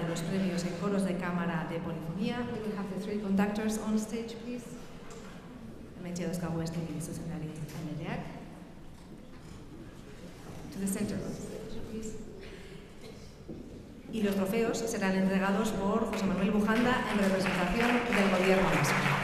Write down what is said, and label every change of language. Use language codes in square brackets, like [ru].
[es] premios en coros de cámara de polifonía. [en] We will have the three conductors on stage, please. [eu] Hementxe dauzkagu besterik zuzendari taldeak. [en] To the center of the stage, please. [es] Y los trofeos serán entregados por José Manuel Bujanda en representación del Gobierno vasco.